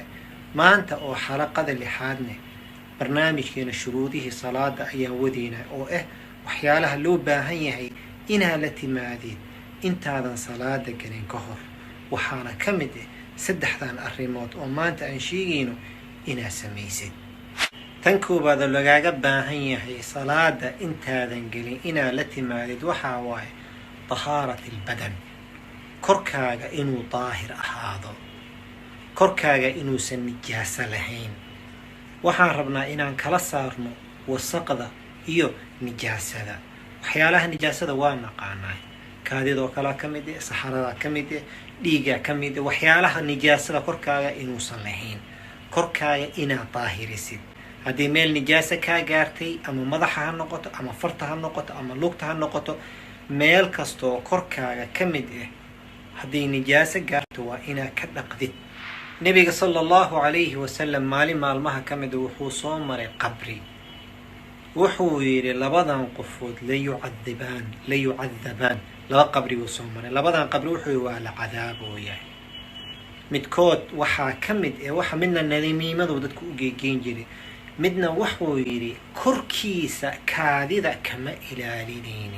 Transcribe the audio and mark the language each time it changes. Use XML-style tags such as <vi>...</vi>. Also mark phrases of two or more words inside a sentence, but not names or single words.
<so>maanta oo xalaqada 6aadne barnaamijkeena shuruudihii salaada ayaan wadaynaa oo ah waxyaalaha loo baahan yahay inaad la timaadid intaadan salaada gelin ka hor. waxaana ka mid ah 3dan arrimood oo maanta aan sheegayno inaad samaysid. tan koobaad lagaaga baahan yahay salaada intaadan gelin inaad la timaadid waxaa waaye</so> <ar>طهارة البدن.</ar> <so>korkaaga inuu daahir ahaado, korkaaga inuusan nijaaso lahayn. waxaan rabnaa inaan kala saarno wasaqda iyo nijaasada. waxyaalaha nijaasada waa naqaanaa, kaadidoo kale ka mid ah, saxarada ka mid ah, dhiiga ka mid ah. waxyaalaha nijaasada korkaaga inuusan lahayn, korkaaga inaad daahirisid. haddii meel nijaaso kaa gaartay ama madaxa ha noqoto ama farta ha noqoto ama lugta ha noqoto, meel kastoo korkaaga ka mid ah haddii nijaaso gaarto waa inaad ka dhaqdid. nabiga</so> <ar>صلى الله عليه وسلم</ar> <so>maalin maalmaha ka mid wuxuu soo maray qabri. wuxuu yiri labadan qofood la yucadabaan. laba qabri uu soo maray. labadan qabri wuxuu waa la cadaabooyaa. midkood waxaa ka mid ah waxa midna nadiimadu dadku u geegeyn jiray, midna wuxuu yiri korkiisa kaadida kama ilaalinaynin.</so>